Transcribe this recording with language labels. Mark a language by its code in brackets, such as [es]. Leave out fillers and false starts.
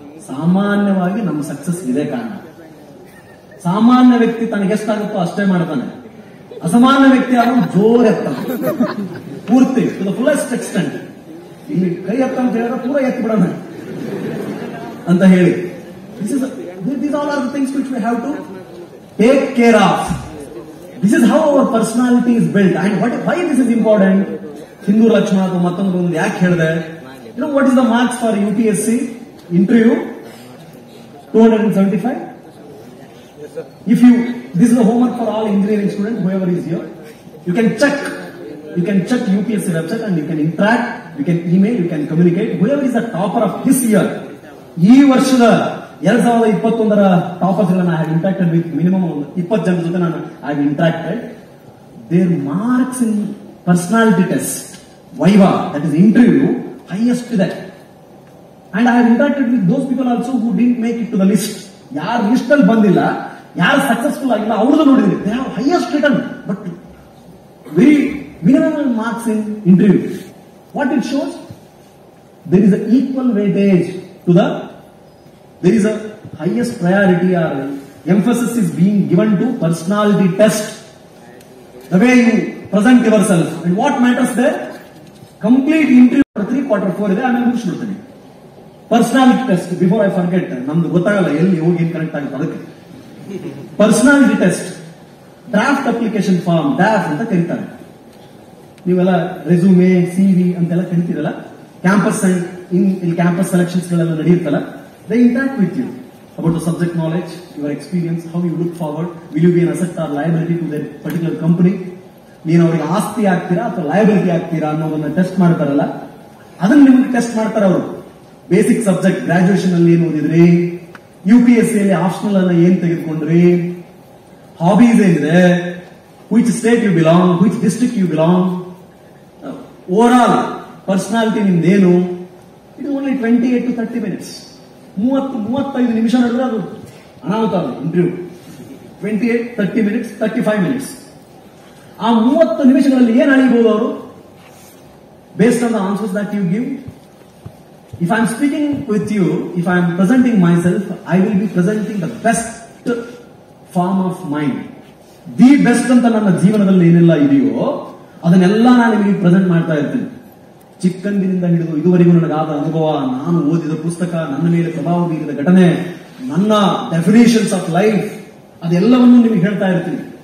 [kn] ಸಾಮಾನ್ಯವಾಗಿ ನಮ್ಮ ಸಕ್ಸಸ್ ಇದೇ ಕಾರಣ. ಸಾಮಾನ್ಯ ವ್ಯಕ್ತಿ ತನಗೆಷ್ಟಾಗುತ್ತೋ ಅಷ್ಟೇ ಮಾಡ್ತಾನೆ. ಅಸಾಮಾನ್ಯ ವ್ಯಕ್ತಿ ಅವನು ಜೋರ್ ಎತ್ತಾನೆ ಪೂರ್ತಿ, [en] To the fullest extent. [kn] ಇಲ್ಲಿ ಕೈ ಎತ್ತ ಅಂತ ಹೇಳಿದ್ರೆ ಪೂರ ಎತ್ತಿ ಬಿಡೋಣ ಅಂತ ಹೇಳಿ. [en] These all are the things which we have to take care of. This is how our personality is built. And why this is important? [kn] Hindu Lakshmana ಅಥವಾ ಮತ್ತೊಂದು ಯಾಕೆ ಹೇಳಿದೆ? [en] You know what is the marks for UPSC interview? 275. If you, this is the homework for all engineering students, whoever is here. You can check UPSC website and you can interact, you can email, you can communicate. Whoever is the topper of this year, [kn] ಈ ವರ್ಷದ 2021ರ toppers ಗಳನ್ನ [en] I have interacted with minimum 20 [kn] ಜನರ ಜೊತೆ ನಾನು [en] I have interacted. Their marks in personality test, Viva, that is interview, highest ಇದೆ. And I have interacted with those people also who didn't make it to the list. [kn] ಯಾರು list ಅಲ್ಲಿ ಬಂದಿಲ್ಲ, ಯಾರು successful ಆಗಿಲ್ಲ, ಅವ್ರದ್ದು ನೋಡಿದ್ರಿ. [en] They have highest written, but very minimal marks in interview. What it shows? There is an equal weightage to the, there is a highest priority or emphasis is being given to personality test. The way you present yourself. And what matters there? [kn] Complete interview 3/4 ಇದೆ, ಆಮೇಲೆ ಮುಗಿಸ್ಬಿಡ್ತೀನಿ. Personality test, [en] before I forget, [kn] ನಮ್ದು ಗೊತ್ತಾಗಲ್ಲ ಎಲ್ಲಿ ಹೋಗಿ ಏನ್ connect ಆಗುತ್ತೆ. ಅದಕ್ಕೆ personality test, draft application form, draft ಅಂತ ಕರೀತಾರೆ. ನೀವೆಲ್ಲ ರೆಸ್ಯೂಮೆ, CV ಅಂತೆಲ್ಲ ಕರಿತೀರಲ್ಲ. ಕ್ಯಾಂಪಸ್ ಇಲ್ಲಿ ಕ್ಯಾಂಪಸ್ ಸೆಲೆಕ್ಷನ್ಸ್ ಗಳೆಲ್ಲ ನಡೆಯುತ್ತಲ್ಲ, [en] They interact with you about the subject knowledge, your experience, how you look forward, will you be an asset or liability to that particular company. [kn] ನೀನು ಅವರಿಗೆ ಆಸ್ತಿ ಆಗ್ತೀರಾ ಅಥವಾ ಲಯಬಿಲಿಟಿ ಆಗ್ತೀರಾ ಅನ್ನೋದನ್ನ ಟೆಸ್ಟ್ ಮಾಡ್ತಾರಲ್ಲ, ಅದನ್ನ ನಿಮಗೆ ಟೆಸ್ಟ್ ಮಾಡ್ತಾರೆ ಅವರು. ಬೇಸಿಕ್ ಸಬ್ಜೆಕ್ಟ್, ಗ್ರಾಜುಯೇಷನ್ ಅಲ್ಲಿ ಏನ್ ಓದಿದ್ರಿ, UPSC ಅಲ್ಲಿ ಆಪ್ಷನಲ್ ಅನ್ನ ಏನ್ ತೆಗೆದುಕೊಂಡ್ರಿ, ಹಾಬೀಸ್ ಏನಿದೆ, [en] which state you belong, [kn] which district you belong, over all personality ನಿಮ್ದೇನು. [en] It only 28 to 30 minutes. [kn] 30-35 ನಿಮಿಷ ನಡೆದ್ರೆ ಅದು ಅನಾಹುತ ಇಂಟರ್ವ್ಯೂ 28, 30 minutes, 35 minutes. ಆ 30 ನಿಮಿಷಗಳಲ್ಲಿ ಏನು ಅಳಿಬಹುದು ಅವರು? [en] Based on the answers that you give. If I am speaking with you, if I am presenting myself, I will be presenting the best form of mind. The best [kn] ಅಂತ ನನ್ನ ಜೀವನದಲ್ಲಿ ಏನೆಲ್ಲ ಇದೆಯೋ ಅದನ್ನೆಲ್ಲ ನಾನು ನಿಮಗೆ ಪ್ರೆಸೆಂಟ್ ಮಾಡ್ತಾ ಇರ್ತೀನಿ. ಚಿಕ್ಕಂದಿನಿಂದ ಹಿಡಿದು ಇದುವರೆಗೂ ನನಗಾದ ಅನುಭವ, ನಾನು ಓದಿದ ಪುಸ್ತಕ, ನನ್ನ ಮೇಲೆ ಪ್ರಭಾವ ಬೀರಿದ ಘಟನೆ, ನನ್ನ [en] definitions of life, [kn] ಅದೆಲ್ಲವನ್ನು ನಿಮಗೆ ಹೇಳ್ತಾ ಇರ್ತೀನಿ.